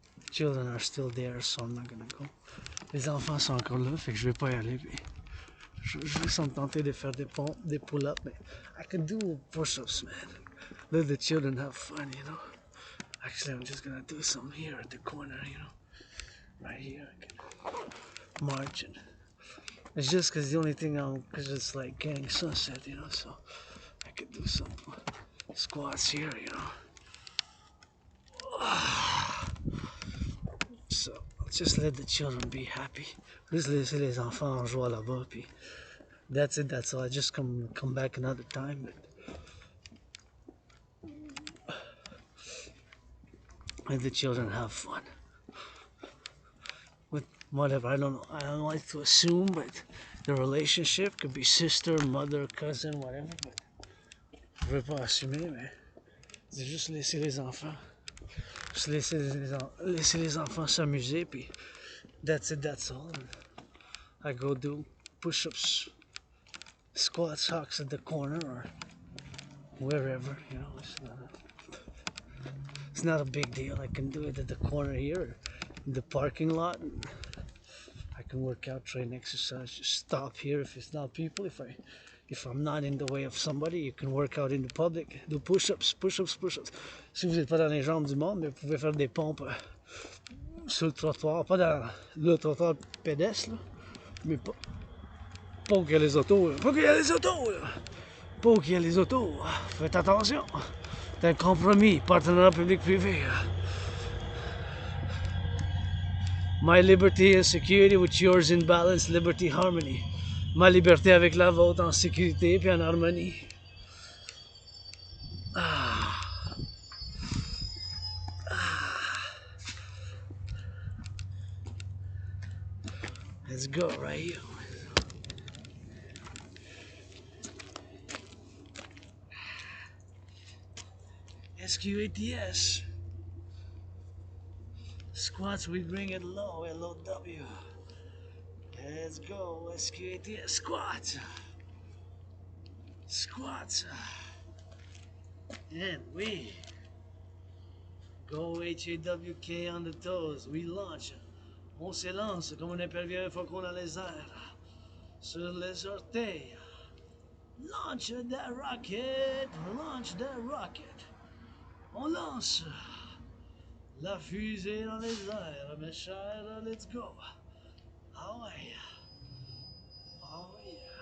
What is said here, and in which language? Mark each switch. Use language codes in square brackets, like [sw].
[en] Children are still there, so I'm not gonna go. [fr] Les enfants sont encore là, fait que je vais pas y aller, puis je vais juste me tenter de faire des pull-ups, mais [en] I can do push-ups, man. Let the children have fun, you know. Actually, I'm just gonna do some here at the corner, you know. Right here, I can march it. It's just because the only thing because it's like getting sunset, you know, so I could do some squats here, you know. So, just let the children be happy. [fr] Juste laisser les enfants en joie là-bas, puis [en] that's it, that's all. I just come back another time, but let the children have fun. With whatever, I don't like to assume, but the relationship could be sister, mother, cousin, whatever, but [fr] je veux pas assumer, mais c'est juste laisser les enfants. Juste laisser les enfants s'amuser, puis [en] that's it, that's all. I go do push-ups, squats, hawks at the corner, or wherever, you know, it's not a big deal. I can do it at the corner here, or in the parking lot, and I can work out, train, exercise, just stop here if it's not people. If I'm not in the way of somebody, you can work out in the public, do push-ups, push-ups, push-ups. [fr] Si vous n'êtes pas dans les jambes du monde, mais vous pouvez faire des pompes sur le trottoir, pas dans le trottoir pédestre, là, mais pas où il y a les autos, pas qu'il y a les autos, là. Pas où il y a les autos. Faites attention. C'est un compromis, partenariat public-privé. [en] My liberty and security with yours in balance, liberty, harmony. [fr] Ma liberté avec la vôtre en sécurité puis en harmonie. [en] Let's go right here. SQATS. Squats, we bring it low, LOW. Let's go, SQATS. Squats. Squats. And we go HAWK on the toes. We launch. [fr] On s'élance comme un épervier faucon dans les airs. Sur les orteils. [en] Launch the rocket, launch the rocket. [fr] On lance la fusée dans les airs, mes chers, [en] let's go. [fr] Ah ouais. [en] Oh yeah.